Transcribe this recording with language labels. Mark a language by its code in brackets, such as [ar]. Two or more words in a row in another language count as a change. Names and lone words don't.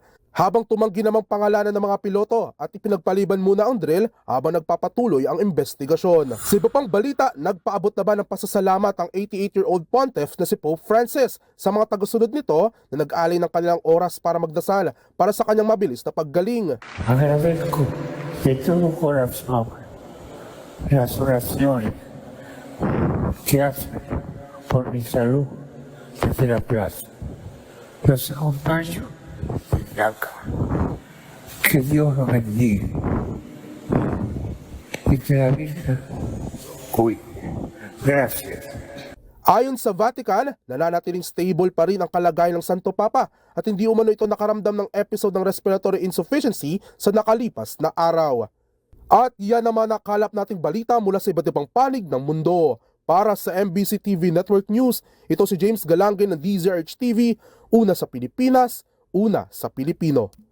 [tl] Habang tumanggi namang pangalanan ng mga piloto at ipinagpaliban muna ang drill habang nagpapatuloy ang investigasyon. Sa iba pang balita, nagpaabot na ba ng pasasalamat ang [en] 88-year-old Pontiff [tl] na si Pope Francis sa mga tagasunod nito na nag-alay ng kanilang oras para magdasal para sa kanyang mabilis na paggaling. [es] Agradezco de todo corazón las oraciones que hace por mi salud desde la plaza. Los acompaño desde acá. Que Dios los bendiga y que la Virgen cuide. Gracias. [tl] Ayon sa Vatican, nananatiling stable pa rin ang kalagayan ng Santo Papa at hindi umano ito nakaramdam ng episode ng [en] respiratory insufficiency [tl] sa nakalipas na araw. At yan naman nakalap nating balita mula sa iba't ibang panig ng mundo. Para sa MBC TV Network News, ito si James Galange ng DZRH TV, una sa Pilipinas, una sa Pilipino.